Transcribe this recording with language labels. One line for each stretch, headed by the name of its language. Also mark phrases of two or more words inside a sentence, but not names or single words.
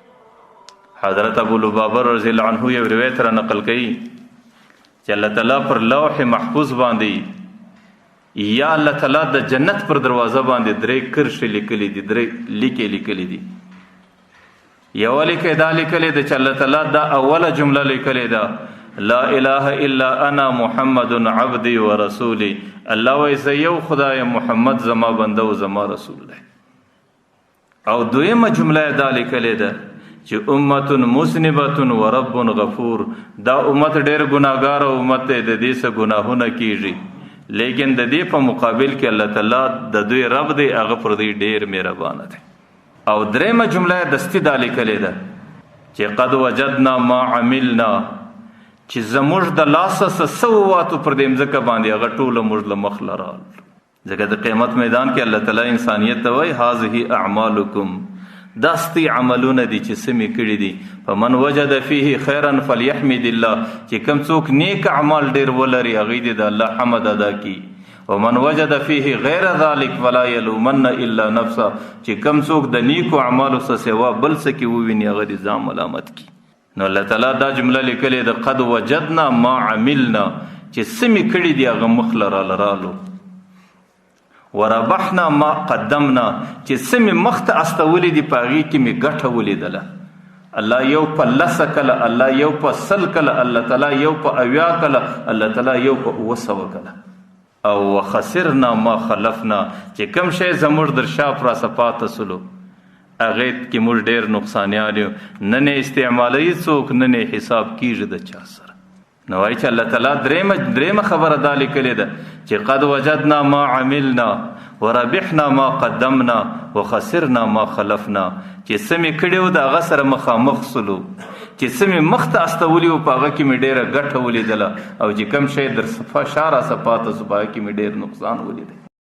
Pashto: حضرت ابو لبابه
Arabic: رضی الله عنه
Pashto: یو روایت را نقل کوي چې الله تعالی پر لوح محفوظ باندې یا الله تعالی د جنت پر دروازه باندې 3 کرښې لیکلي دي، 3 لیکې لیکلي دي. یو لیکې دا لیکلي ده چې الله تعالی دا اوله جمله لیکلې ده،
Arabic: لا اله الا انا محمد عبدي ورسولي.
Pashto: الله وایي زه یو خدای، محمد زما بنده او زما رسول دی. او دویمه جمله دا لیکلې ده چې
Arabic: امة مذنبة ورب غفور.
Pashto: دا امت ډېر ګناهګار او امت دی، د دې څه ګناهونه کیږي، لیکن د دې په مقابل کې الله تعالی د دوی رب دی، هغه پر دوی ډېر مهربانه دی. او درېمه جمله دستي دا لیکلې ده چې
Arabic: قد وجدنا ما عملنا،
Pashto: چې زموږ د لاسه څه وواتو پر دې مځکه باندې، هغه ټوله موږ له مخ لرال. ځکه د قیامت میدان کې الله تعالی انسانیت ته وایي
Arabic: هذه اعمالکم،
Pashto: داستی عملونه دي چې سمې کړي دي.
Arabic: فمن وجد فيه خیرا فلیحمد الله،
Pashto: چې کم څوک نیک اعمال ډیر ولري هغه دې د الله حمد ادا کړي.
Arabic: ومن وجد فيه غیر ذلك فلا يلومن الا نفسه،
Pashto: چې کم څوک د نیکو اعمالو څخه سوا بل څه کې وویني هغه دې ځان ملامت کړي. نو الله تعالی دا جمله لیکلې ده
Arabic: قد وجدنا ما عملنا،
Pashto: چې سمې کړي دي هغه مخ لرالو.
Arabic: وربحنا ما قدمنا،
Pashto: چې سمې مخته استولې دي په هغې کې مې ګټه ولیدله. الله یو په 10 کله، الله یو په 100 کله، الله تعالی یو په 80 کله، الله تعالی یو په 900 کله. او
Arabic: وخسرنا ما خلفنا،
Pashto: چې کم شی زموږ در شا پراسه پاته سلو هغې کې موږ ډېر نقصانیان یو، نه نه استعمالوي څوک، نه نه حساب کېږي د چا سره. نو وایي چې الله تعالی درېمه خبره دا لیکلې ده چې
Arabic: قد وجدنا ما عملنا وربحنا ما قدمنا وخسرنا ما خلفنا،
Pashto: چې سمې کړي وو د هغه سره مخامخ سلو، چې سمې مخته استولي وو په هغه کې مې ډېره ګټه ولیدله، او چې کوم شی در شا راسه پاته سو په هغه کې مې ډېر نقصان ولیده.